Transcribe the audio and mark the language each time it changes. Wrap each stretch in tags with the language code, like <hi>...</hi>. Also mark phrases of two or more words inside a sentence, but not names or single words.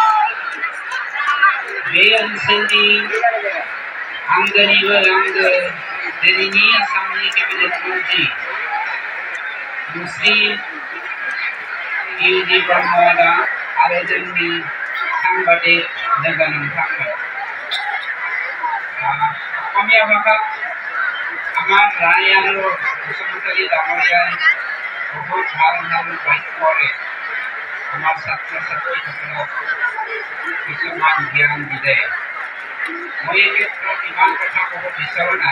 <brx>बे ओनसोलनि आंगोनिबो आंगो दिनैनि आसामनि केबिनेट मन्त्रि श्री ब्रह्मा आरो जोंनि साংবাদিক लोगो नोंथांमोन।</brx> <as>অসমীয়া ভাষাত আমাৰ ৰাণী বসুমতাৰী ডাঙৰীয়াই বহুত ভাল ভাল বাক্যৰে আমাৰ ছাত্ৰ ছাত্ৰীসকলক কিছুমান জ্ঞান দিলে। মই এই ক্ষেত্ৰত ইমান কথা ক'ব বিচৰা নাই।</as>